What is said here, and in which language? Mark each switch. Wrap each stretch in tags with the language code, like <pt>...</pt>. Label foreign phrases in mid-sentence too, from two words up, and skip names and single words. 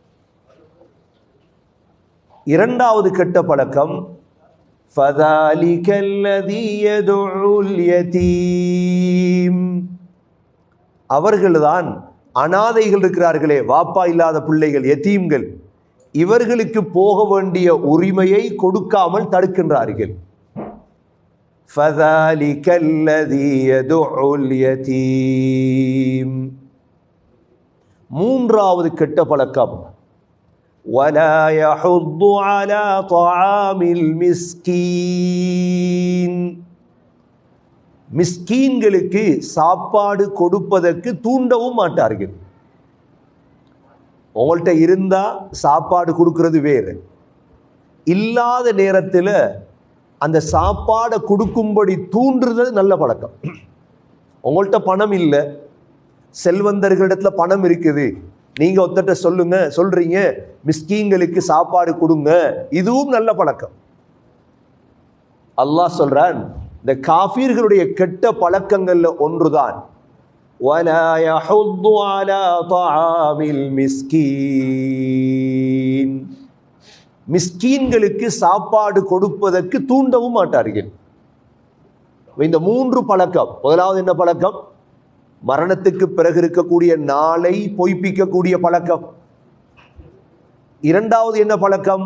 <ta>இரண்டாவது கெட்ட பழக்கம்,</ta> <ar>فذلك الذي يدع اليتيم.</ar> <ta>அவர்கள்தான் அனாதைகள் இருக்கிறார்களே, வாப்பா இல்லாத பிள்ளைகள், யதீம்கள், இவர்களுக்கு போக வேண்டிய உரிமையை கொடுக்காமல் தடுக்கின்றார்கள்.</ta> <ar>فَذَلِكَ الَّذِي يَدُعُّ الْيَتِيمَ.</ar> <ta>மூன்றாவது கெட்ட பழக்கம்,</ta> <ar>وَلَا يَحُضُّ عَلَى طَعَامِ الْمِسْكِينِ.</ar> <ta>மிஸ்கீன்களுக்கு சாப்பாடு கொடுப்பதற்கு தூண்டவும் மாட்டார்கள். உங்கள்கிட்ட இருந்தா சாப்பாடு கொடுக்கறது வேறு, இல்லாத நேரத்தில் அந்த சாப்பாடை கொடுக்கும்படி தூண்டுறது நல்ல பழக்கம். உங்கள்கிட்ட பணம் இல்லை, செல்வந்தர்களிடத்துல பணம் இருக்குது, நீங்க ஒருத்தட்ட சொல்றீங்க மிஸ்கீன்களுக்கு சாப்பாடு கொடுங்க, இதுவும் நல்ல பழக்கம். அல்லாஹ் சொல்றான், இந்த காஃபீர்களுடைய கெட்ட பழக்கங்கள்ல ஒன்றுதான்</ta> <ar>وَلَا يَحُضُّ عَلَى طَعَامِ الْمِسْكِينِ.</ar> <ta>மிஸ்கீன்களுக்கு சாப்பாடு கொடுப்பதற்கு தூண்டவும் மாட்டார்கள். இந்த 3 பழக்கம். முதலாவது என்ன பழக்கம்? மரணத்துக்கு பிறகு இருக்கக்கூடிய நாளை பொய்ப்பிக்கக்கூடிய பழக்கம். இரண்டாவது என்ன பழக்கம்?</ta>